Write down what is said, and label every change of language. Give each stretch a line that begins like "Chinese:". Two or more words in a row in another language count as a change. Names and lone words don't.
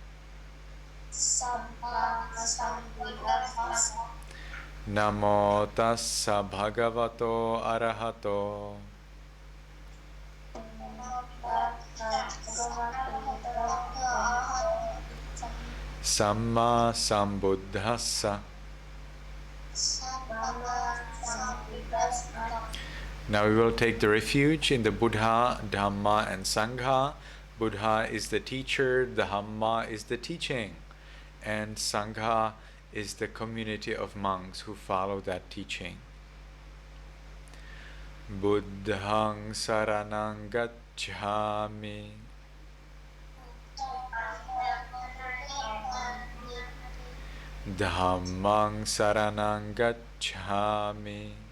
Pali: Namo tassa bhagavato arahato samma sambuddhassa.
English: Now we will take the refuge in the Buddha, Dhamma and Sangha. Buddha is the teacher, the Dhamma is the teaching, and Sangha is the community of monks who follow that teaching.
Pali: Buddhang saranang gacchami. Dhammang saranang gacchami.